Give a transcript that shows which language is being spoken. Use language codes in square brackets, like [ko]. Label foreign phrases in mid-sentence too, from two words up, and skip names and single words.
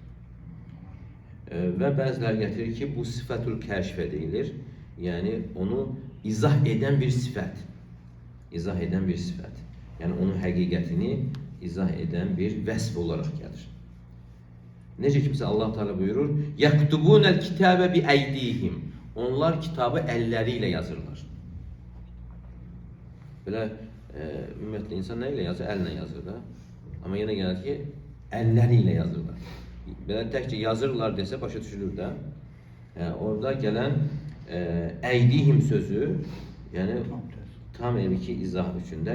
[az] Və bəzilər gətirir ki, bu [ar] صفة الكشف [az] deyilir. Yəni, onu izah edən bir sifət. İzah edən bir sifət. Yəni, onun həqiqətini izah edən bir vəsf olaraq gəlir. Necə kimsə Allah Teala buyurur, [ar] يَكْتُبُونَ الْكِتَابَ بِأَيْدِيهِمْ. [az] Onlar kitabı əlləri ilə yazırlar. Belə, ümumiyyətlə, insan nə ilə yazır? Əllə yazır da. Amma yenə gəlir ki, əlləri ilə yazırlar. Belə təkcə yazırlar desə, başa düşülür də. Orada gələn əydihim sözü, yəni tam ki izah üçündə.